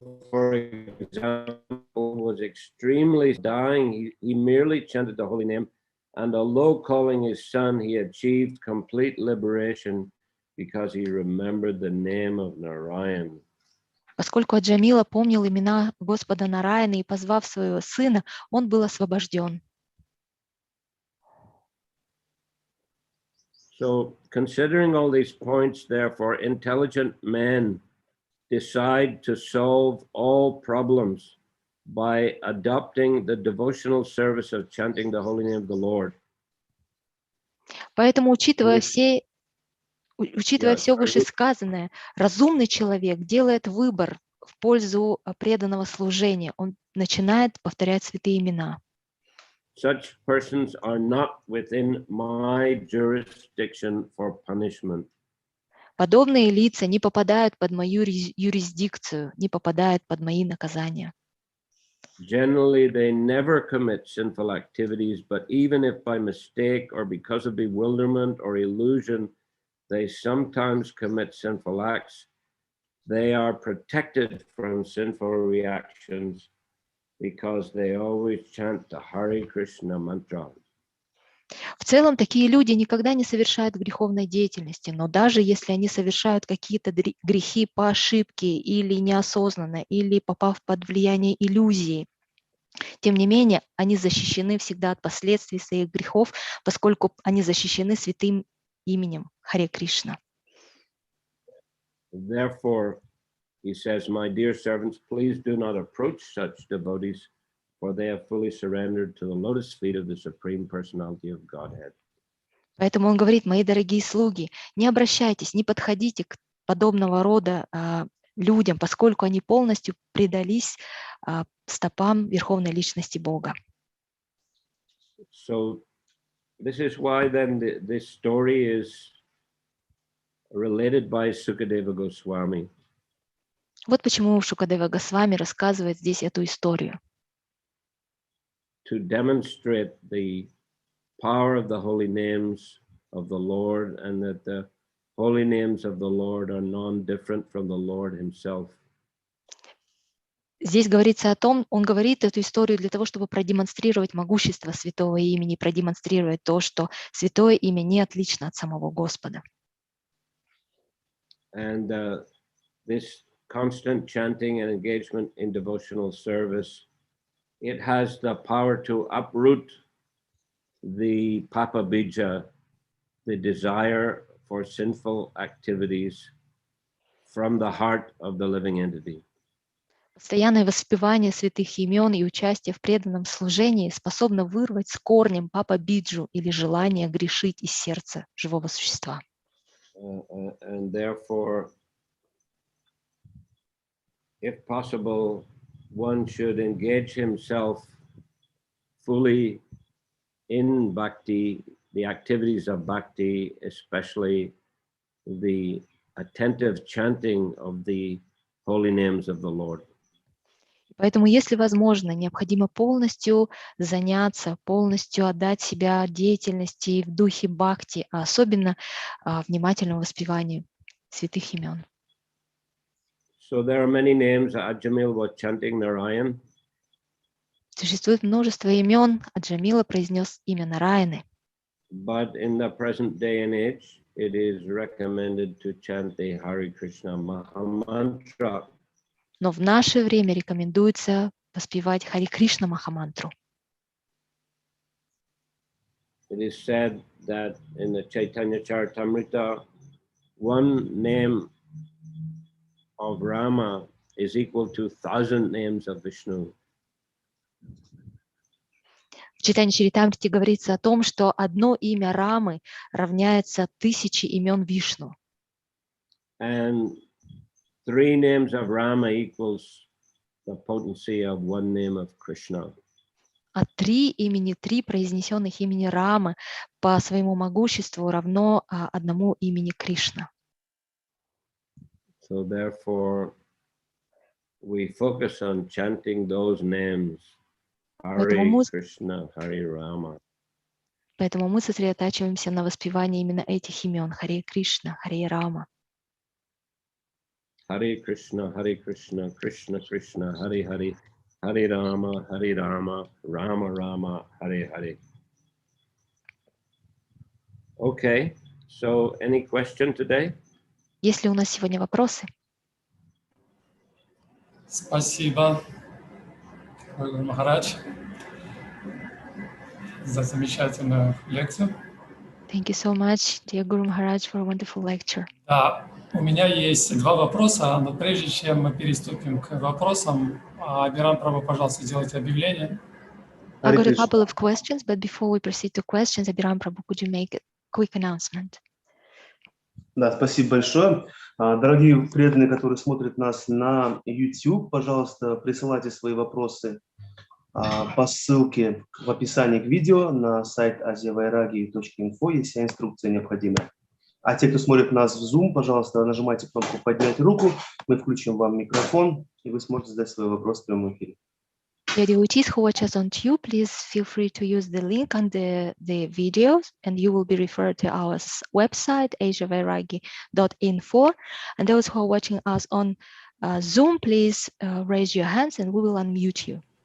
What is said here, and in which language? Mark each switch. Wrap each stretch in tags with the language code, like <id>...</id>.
<en>for example, was extremely dying. He merely chanted the holy name, and although calling his son, he achieved complete liberation because he remembered the name of Narayan.</en> <ru>Поскольку Аджамила помнил имена Господа Нараяна и позвав своего сына, он был освобожден.</ru> <en>So, considering all these points, therefore, intelligent men decide to solve all problems by adopting the devotional service of chanting the holy name of the Lord.</en> <ru>Поэтому, учитывая все</ru> <en>Yes,</en> <ru>вышесказанное, разумный человек делает выбор в пользу преданного служения. Он начинает повторять святые имена.</ru> <en>Such persons are not within my jurisdiction for punishment.</en> <ru>Подобные лица не попадают под мою юрисдикцию, не попадают под мои наказания.</ru> <en>Generally, they never commit sinful activities, but even if by mistake or because of bewilderment or illusion, they sometimes commit sinful acts, they are protected from sinful reactions because they always chant the Hare Krishna mantra.</en> <ru>В целом, такие люди никогда не совершают греховной деятельности, но даже если они совершают какие-то грехи по ошибке или неосознанно, или попав под влияние иллюзии, тем не менее, они защищены всегда от последствий своих грехов, поскольку они защищены святым именем Харе Кришна.</ru> <en>Therefore, he says, my dear servants, please do not approach such devotees, for they have fully surrendered to the lotus feet of the Supreme Personality of Godhead.</en> <ru>Поэтому он говорит, мои дорогие слуги, не обращайтесь, не подходите к подобного рода людям, поскольку они полностью предались стопам Верховной Личности Бога.</ru> <en>So this is why then this story is related by Sukadeva Goswami.</en> <ru>Вот почему Шукадева Госвами рассказывает здесь эту историю.</ru> <en>To demonstrate the power of the holy names of the Lord, and that the holy names of the Lord are non-different from the Lord himself.</en> <ru>Здесь говорится о том, он говорит эту историю для того, чтобы продемонстрировать могущество святого имени, продемонстрировать то, что святое имя не отлично от самого Господа.</ru> <en>And this constant chanting and engagement in devotional service, it has the power to uproot the papa bija, the desire for sinful activities, from the heart of the living entity.</en> <ru>Постоянное воспевание святых имен и участие в преданном служении способно вырвать с корнем папа биджу или желание грешить из сердца живого существа.</ru> <en>And therefore, if possible, one should engage himself fully in bhakti, the activities of bhakti, especially the attentive chanting of the holy names of the Lord.</en> <ru>Поэтому, если возможно, необходимо полностью заняться, полностью отдать себя деятельности в духе бхакти, а особенно внимательному воспеванию святых имен.</ru> <en>So there are many names. Ajamil was chanting Narayan.</en> <ru>Существует множество имен, а Джамила произнес имя Нараяны.</ru> <en>But in the present day and age, it is recommended to chant the Hare Krishna Mahamantra.</en> <ru>Но в наше время рекомендуется воспевать Харе Кришна Махамантру.</ru> <en>It is said that in the Chaitanya Charitamrita, one name of Rama is equal to 1,000 names of Vishnu.</en> <ru>В Чайтанья Чаритамрите говорится о том, что одно имя Рамы равняется 1000 имен Вишну.</ru> <en>And 3 names of Rama equals the potency of 1 name of Krishna.</en> <ru>А 3 произнесенных имени Рамы по своему могуществу равно одному имени Кришна.</ru> <en>So therefore, we focus on chanting those names, Hare Krishna, Hare Rama.</en> <ru>Поэтому мы сосредотачиваемся на воспевании именно этих имен Харе Кришна, Харе Рама.</ru> <en>Hare Krishna, Krishna Krishna, Hare Hare, Hare Rama, Rama Rama, Hare Hare. Okay, so any question today?</en> <ru>Есть ли у нас сегодня вопросы? Спасибо, Гуру Махарадж, за замечательную лекцию.</ru> <en>Thank you so much, dear Guru Maharaj, for a wonderful lecture.</en> <ru>Да, у меня есть два вопроса, но прежде чем мы переступим к вопросам, Абирам Прабhu, пожалуйста, сделайте объявление.</ru> <en>I've got a couple of questions, but before we proceed to questions, Abhiram Prabhu, could you make a quick announcement?</en> <ru>Да, спасибо большое. Дорогие преданные, которые смотрят нас на YouTube, пожалуйста, присылайте свои вопросы по ссылке в описании к видео на сайт asiavairagi.info, есть вся инструкция необходимая. А те, кто смотрит нас в Zoom, пожалуйста, нажимайте кнопку «Поднять руку», мы включим вам микрофон, и вы сможете задать свой вопрос в прямом эфире.</ru> <en>The devotees who watch us on Tube, please feel free to use the link on the videos, and you will be referred to our website, asiavairagi.info. And those who are watching us on Zoom, please raise your hands and we will unmute you.</en>